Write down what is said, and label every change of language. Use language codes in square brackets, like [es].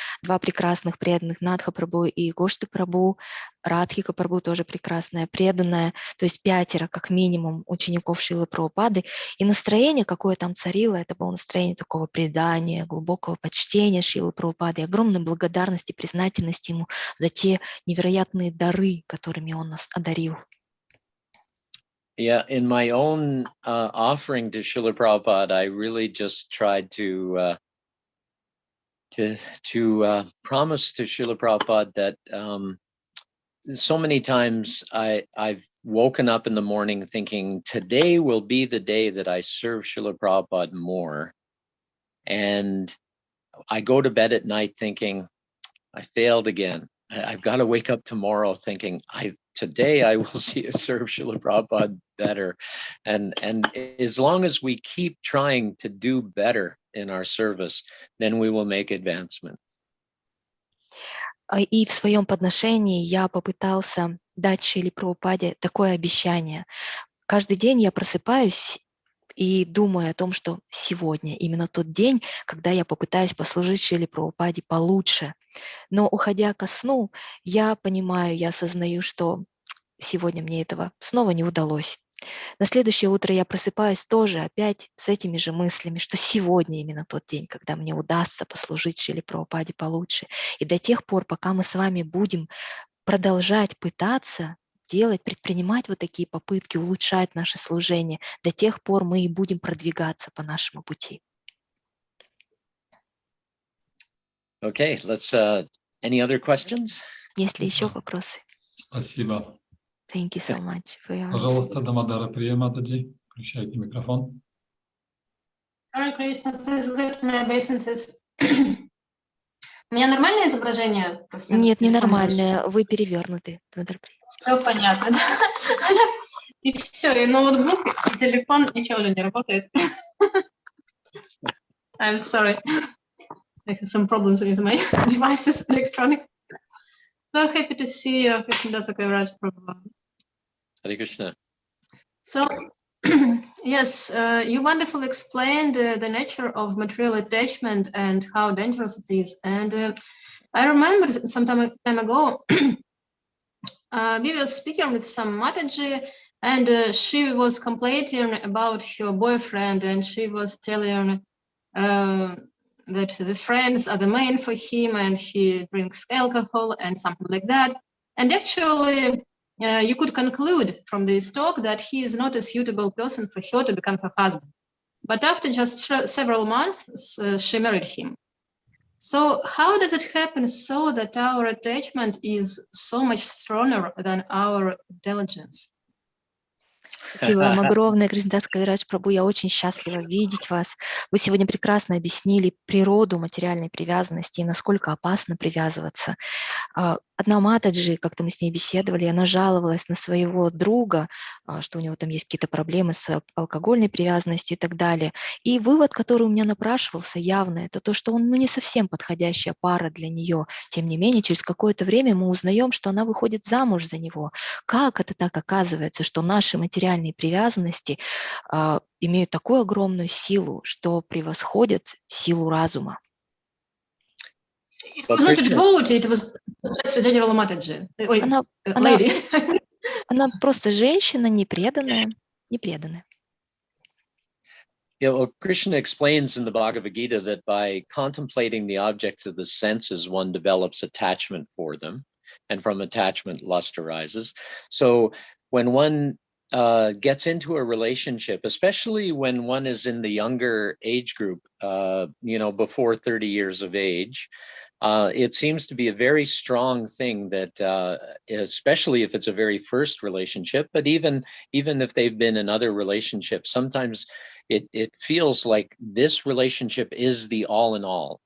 [ru] 2 прекрасных преданных, Надха Прабху и Гошта Прабху, Радхика Прабху тоже прекрасная, преданная, то есть 5 как минимум учеников Шрилы Прабхупады, и настроение, какое там царило, это было настроение такого предания, глубокого почтения Шрилы Прабхупады, огромной благодарности, признательности ему за те невероятные дары, которыми он нас одарил. [en] Yeah, in my own offering to Srila Prabhupada, I really just tried to promise to Srila Prabhupada that so many times I've woken up in the morning thinking, today will be the day that I serve Srila Prabhupada more. And I go to bed at night thinking, I failed again. I've got to wake up tomorrow thinking, today I will serve Srila Prabhupada better. And as long as we keep trying to do better in our service, then we will make advancement. [ru] И в своем подношении я попытался дать Шриле Прабхупаде такое обещание. Каждый день я просыпаюсь и думаю о том, что сегодня именно тот день, когда я попытаюсь послужить Шриле Прабхупаде получше. Но уходя ко сну, я понимаю, я осознаю, что сегодня мне этого снова не удалось. На следующее утро я просыпаюсь тоже опять с этими же мыслями, что сегодня именно тот день, когда мне удастся послужить Шриле Прабхупаде получше. И до тех пор, пока мы с вами будем продолжать пытаться предпринимать вот такие попытки, улучшать наше служение, до тех пор мы и будем продвигаться по нашему пути. [en] Okay, let's, any other questions? [ru] Есть ли еще вопросы? Спасибо. [en] Thank you so much for your answer. [ru] Пожалуйста, Дамодара Прия Матаджи, включайте микрофон. [en] Hare Krishna, please accept my obeisances. [ru] У меня нормальное изображение? Просто Нет, телефон ненормальное, вы перевернуты. Все понятно, да? И все, и ноутбук, и телефон, ничего уже не работает. [en] I'm sorry. I have some problems with my devices, electronic. So happy to see you, Krishnadas Kaviraja Prabhupada. Hare Krishna. So, yes, you wonderfully explained the nature of material attachment and how dangerous it is. And I remember some time ago, we were speaking with some Mataji, and she was complaining about her boyfriend, and she was telling that the friends are the main for him, and he drinks alcohol and something like that. And actually, you could conclude from this talk that he is not a suitable person for her to become her husband. But after just several months, she married him. So how does it happen so that our attachment is so much stronger than our intelligence? [ru] Спасибо вам огромное, Кришнадас Кавирадж Прабху. Я очень счастлива видеть вас. Вы сегодня прекрасно объяснили природу материальной привязанности и насколько опасно привязываться. Одна Матаджи, как-то мы с ней беседовали, она жаловалась на своего друга, что у него там есть какие-то проблемы с алкогольной привязанностью и так далее. И вывод, который у меня напрашивался явно, это то, что он не совсем подходящая пара для нее. Тем не менее, через какое-то время мы узнаем, что она выходит замуж за него. Как это так оказывается, что наши материальные привязанности имеют такую огромную силу, что превосходят силу разума? [en] It was not a devotee, it was just a general Mataji. Lady. [ru] Она просто женщина, непреданная. [en] Yeah, well, Krishna explains in the Bhagavad Gita that by contemplating the objects of the senses, one develops attachment for them, and from attachment, lust arises. So when one gets into a relationship, especially when one is in the younger age group, before 30 years of age, it seems to be a very strong thing that, especially if it's a very first relationship, but even if they've been in other relationships, sometimes it feels like this relationship is the all in all.